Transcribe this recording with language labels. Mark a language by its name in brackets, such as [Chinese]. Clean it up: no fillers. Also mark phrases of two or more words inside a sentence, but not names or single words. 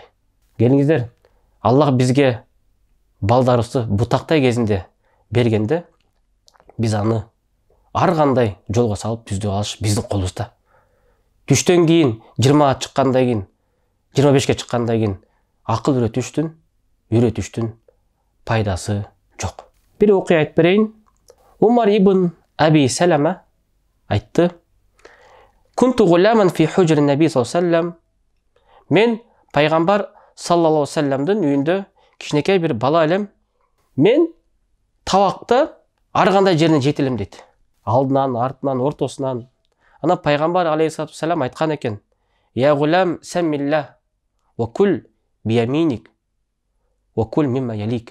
[Kyrgyz] Келиңиздер, Аллах бизге балдарыбызды бутактай кезинде бергенде, биз аны ар кандай жолго салып түздөй алыш биздин колубузда. Түштөн кийин 20-га чыккандан кийин, 25-ке чыккандан кийин акыл үйрөтүштүн пайдасы жок. Бир окуя айтып берейин. Умар ибн Аби Салама айтты. [Arabic] كنت غلاما في حجر النبي صلى الله عليه وسلم. [Kyrgyz] Мен пайгамбар [Arabic] صلى الله عليه وسلم [Kyrgyz] үйүндө кичинекей бир бала элем. Мен табакты ар кандай жеринен жейт элем дейт. Алдынан, артынан, ортосунан. Ана пайгамбар [Arabic] عليه الصلاة والسلام [Kyrgyz] айткан экен. [Arabic] يا غلام سم الله وكل بيمينك وكل مما يليك.